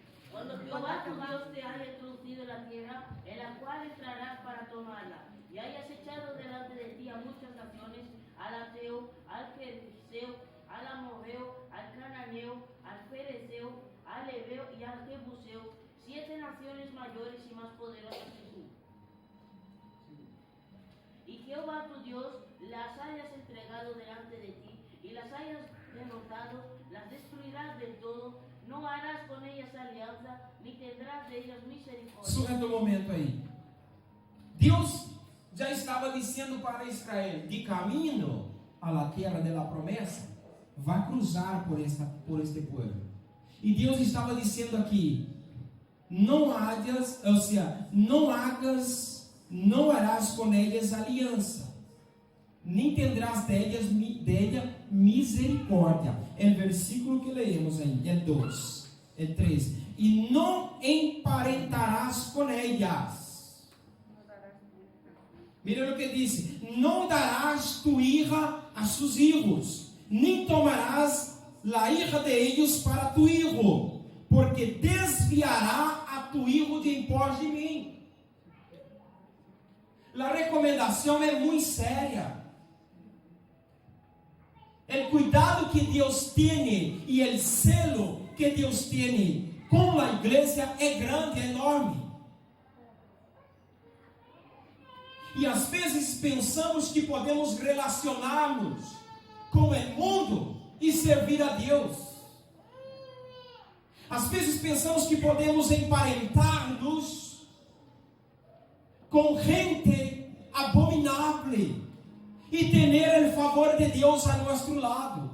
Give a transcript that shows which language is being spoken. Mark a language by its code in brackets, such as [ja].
[es] Cuando Jehová tu Dios te haya introducido en la tierra en la cual entrarás para tomarla, y hayas echado delante de ti a muchas naciones, al Ateo, al Fereceo, al Amorreo, al Cananeo, al Fereceo, al Heveo y al Jebuseo, 7 naciones mayores y más poderosas que tú. Y Jehová tu Dios las hayas entregado delante de ti, y las hayas derrotado, las destruirás del todo, no harás con ellas alianza, ni tendrás de ellas misericordia. [pt] Surge um momento aí. Deus já estava dizendo para Israel, de caminho [es] a la tierra de la [pt] promessa, vai cruzar por este povo. E Deus estava dizendo aqui, não hagas, ou seja, não harás com elas aliança, nem tendrás dela misericórdia. É o versículo que leemos aí, é 2, é 3. E não emparentarás com [es] con ellas. Mira lo que dice: no darás tu hija a sus hijos, ni tomarás la hija de ellos para tu hijo, porque desviará a tu hijo de en pos de mí. La recomendación es muy seria. El cuidado que Dios tiene y el celo que Dios tiene con la iglesia es grande, enorme. [pt] E às vezes pensamos que podemos relacionar-nos com o mundo e servir a Deus. Às vezes pensamos que podemos emparentar-nos com gente abominável e ter o favor de Deus a nosso lado.